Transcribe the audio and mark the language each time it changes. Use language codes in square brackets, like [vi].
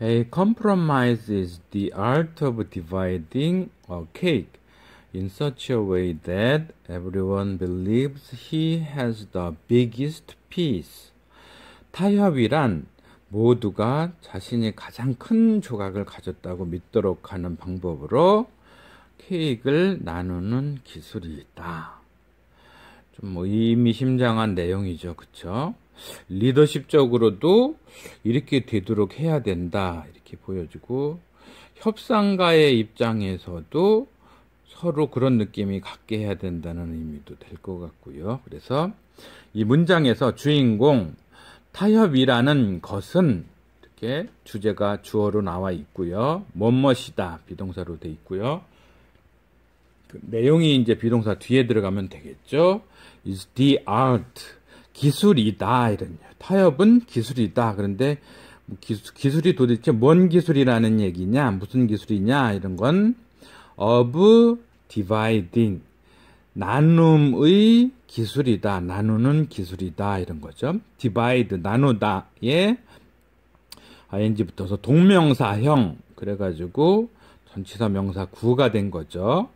[en] compromises the art of dividing a cake in such a way that everyone believes he has the biggest piece. [ko] 타협이란 모두가 자신이 가장 큰 조각을 가졌다고 믿도록 하는 방법으로 케이크를 나누는 기술이 있다. 좀 의미심장한 내용이죠. 그쵸? 리더십적으로도 이렇게 되도록 해야 된다. 이렇게 보여주고, 협상가의 입장에서도 서로 그런 느낌이 갖게 해야 된다는 의미도 될 것 같고요. 그래서 이 문장에서 주인공, 타협이라는 것은 이렇게 주제가 주어로 나와 있고요. 뭐뭇이다 비동사로 돼 있고요. 그 내용이 이제 비동사 뒤에 들어가면 되겠죠. [en] is the art, [ko] 기술이다 이런. 타협은 기술이다. 그런데 기술이 도대체 뭔 기술이라는 얘기냐, 무슨 기술이냐 이런 건 [en] of dividing, [ko] 나눔의 기술이다, 나누는 기술이다 이런 거죠. divide, 나누다에 ing 붙어서 동명사형, 그래가지고 전치사 명사 구가 된 거죠.